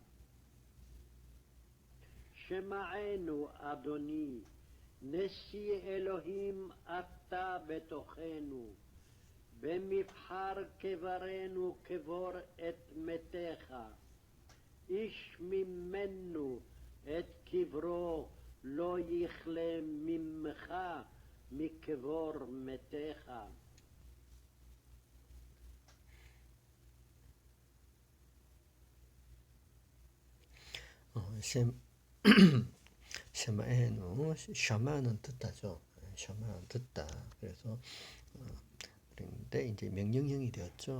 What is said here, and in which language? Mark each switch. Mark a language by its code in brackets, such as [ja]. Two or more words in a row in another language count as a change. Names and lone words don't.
[he] שמענו אדוני, נשיא אלוהים אתה בתוכנו, במבחר קברנו קבור את מתיך, איש ממנו את קברו לא יכלה ממך מקבור מתיך. [ko] 셈 샤마에누 샤마는 듣다죠. 샤마는 듣다. 그래서 그런데 이제 명령형이 되었죠.